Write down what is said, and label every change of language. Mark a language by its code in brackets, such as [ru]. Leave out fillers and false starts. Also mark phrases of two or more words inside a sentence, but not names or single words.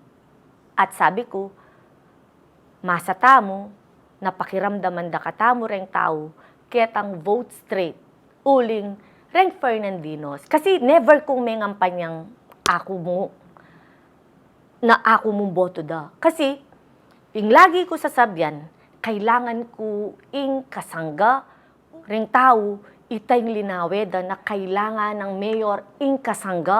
[pam] At sabi ko, masata mo, napakiramdaman da katamo reng tao, ketang [en] vote straight, [pam] uling reng Fernandinos. Kasi never kong may ngampanyang ako mo boto da. Kasi, ing lagi ko sasabyan, kailangan ko ing kasangga, reng tao, itay linaweda na kailangan ng mayor ing kasangga.